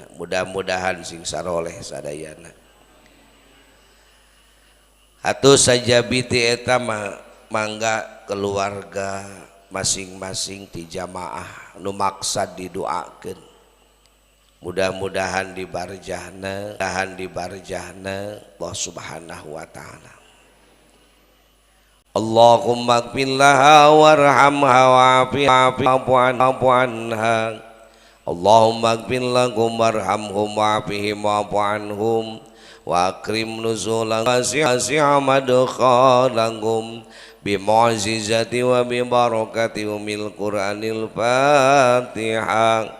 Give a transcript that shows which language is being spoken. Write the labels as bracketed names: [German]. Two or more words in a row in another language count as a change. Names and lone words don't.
[Sundanese] Mudah-mudahan sing saroleh sadayana. Atuh sajabiti eta mangga keluarga masing-masing ti jamaah nu maksad didoakeun. Mudah-mudahan dibarjahna [Arabic] الله سبحانه وتعالى. اللهم اغفر لها وارحمها واعف عنها. اللهم اغفر لهم وارحمهم وعافهم واعف عنهم وأكرم نزلا وسع مدخلهم بمعجزة وببركة أم القرآن الفاتحة.